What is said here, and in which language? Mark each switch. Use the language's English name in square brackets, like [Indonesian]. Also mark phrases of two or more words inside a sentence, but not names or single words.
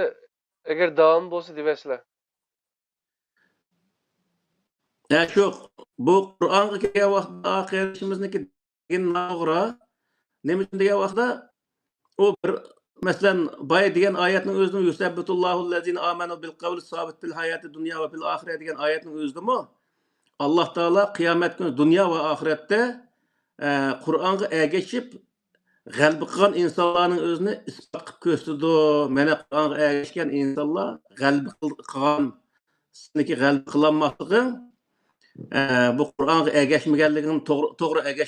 [Uzbek] Agar davom bo'lsa deysizlar. Shu bu Qur'onga kelgan vaqtda oxirimizniki degan to'g'ri. Nima uchun degan vaqtda u bir masalan boy degan oyatning o'zini [Arabic] يثبت الله الذين آمنوا بالقول الثابت في الحياة الدنيا وفي الآخرة [Uzbek] degan oyatning o'zidami Alloh taolo qiyomat kuni dunyo va oxiratda Qur'onga ergashib g'alaba qilgan insonlarning o'zini isbot qilib ko'rsatdi. Mana Qur'onga ergashgan insonlar g'alaba qilgan, sizniki g'alaba qilolmasliging bu Qur'onga ergashmaganligining to'g'ri